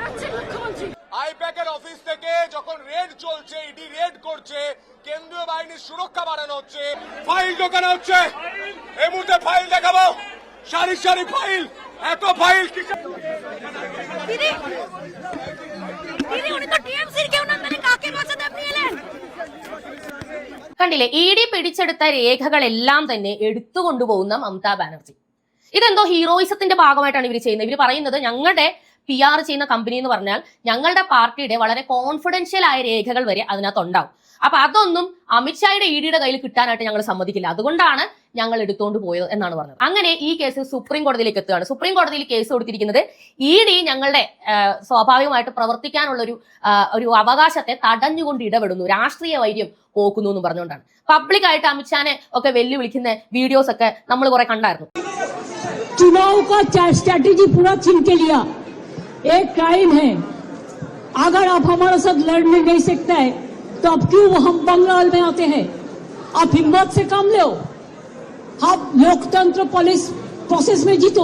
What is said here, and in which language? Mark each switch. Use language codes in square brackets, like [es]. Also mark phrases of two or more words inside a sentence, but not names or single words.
[bn] আইপ্যাকের অফিস থেকে যখন রেড চলছে, ইডি রেড করছে, কেন্দ্রীয় বাহিনীর রক্ষা বাড়ানো হচ্ছে, ফাইল ঢোকানো হচ্ছে। এই মুহূর্তে ফাইল দেখাবো, সারি সারি ফাইল, এত ফাইল কি দিদি উনি তো টিএমসির কেউ না, মানে কাকে বাঁচাতে আপনি এলেন? [ml] കണ്ടില്ലേ, ഇ ഡി പിടിച്ചെടുത്ത രേഖകളെല്ലാം തന്നെ എടുത്തുകൊണ്ടുപോകുന്ന മമതാ ബാനർജി. ഇതെന്തോ ഹീറോയിസത്തിന്റെ ഭാഗമായിട്ടാണ് ഇവർ ചെയ്യുന്നത്. ഇവർ പറയുന്നത് ഞങ്ങളുടെ PR ചെയ്യുന്ന കമ്പനി എന്ന് പറഞ്ഞാൽ ഞങ്ങളുടെ പാർട്ടിയുടെ വളരെ കോൺഫിഡൻഷ്യൽ ആയ രേഖകൾ വരെ അതിനകത്ത് ഉണ്ടാവും. അപ്പൊ അതൊന്നും അമിത്ഷായുടെ ED കയ്യിൽ കിട്ടാനായിട്ട് ഞങ്ങൾ സമ്മതിക്കില്ല, അതുകൊണ്ടാണ് ഞങ്ങൾ എടുത്തുകൊണ്ട് പോയത് എന്നാണ് പറഞ്ഞത്. അങ്ങനെ ഈ കേസ് സുപ്രീം കോടതിയിലേക്ക് എത്തുകയാണ്. സുപ്രീം കോടതിയിൽ കേസ് കൊടുത്തിരിക്കുന്നത് ED ഞങ്ങളുടെ സ്വാഭാവികമായിട്ട് പ്രവർത്തിക്കാനുള്ള ഒരു അവകാശത്തെ തടഞ്ഞുകൊണ്ട് ഇടപെടുന്നു, രാഷ്ട്രീയ വൈര്യം പോക്കുന്നു എന്ന് പറഞ്ഞുകൊണ്ടാണ്. പബ്ലിക്കായിട്ട് അമിത്ഷാനെ ഒക്കെ വെല്ലുവിളിക്കുന്ന വീഡിയോസ് ഒക്കെ നമ്മൾ കുറെ കണ്ടായിരുന്നു. [hi] चुनाव का स्ट्रैटेजी पूरा छीन के लिया, एक क्राइम है। अगर आप हमारे साथ लड़ने नहीं सकते हैं तो अब क्यों हम बंगाल में आते हैं? आप हिम्मत से काम लो, आप लोकतंत्र पुलिस प्रोसेस में जीतो।